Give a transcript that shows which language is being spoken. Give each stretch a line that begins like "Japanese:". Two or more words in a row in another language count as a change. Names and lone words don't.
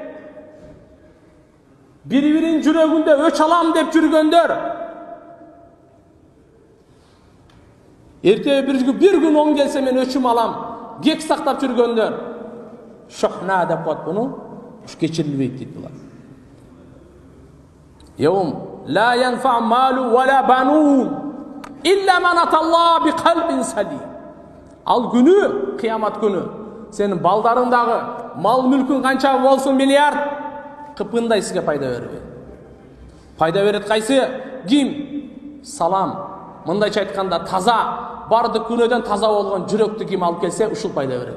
Kyrgyz: Бири-бирин жүрөгүндө өч алам деп жүргөндөр. Эртеге бир күн оң келсе мен өчүм алам, кек сактап жүргөндөр. Шохна деп коет буну, уш кечирилбейт дейт булар.
Arabic: يوم لا ينفع مال ولا بنون إلا من أتى الله بقلب سليم.
Kyrgyz: Ал күнү, кыямат күнү, сенин балдарыңдагы мал мүлкүн канча болсун миллиард, кыпындай сизге пайда бербейт. Пайда берет кайсы? Ким? Салам. Мындайча айтканда таза, бардык күнөөдөн таза болгон жүрөктү ким алып келсе, ушул пайда берет.